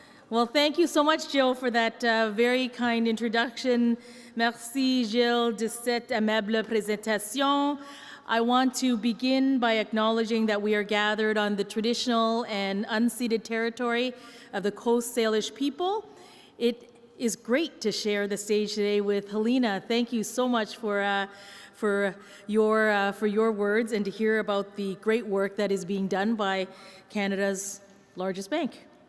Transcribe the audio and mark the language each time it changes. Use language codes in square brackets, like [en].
[en] Well, thank you so much, Jill, for that very kind introduction. [fr] Merci, Jill, de cette aimable présentation. [en] I want to begin by acknowledging that we are gathered on the traditional and unceded territory of the Coast Salish people. It is great to share the stage today with Helena. Thank you so much for your words and to hear about the great work that is being done by Canada's largest bank.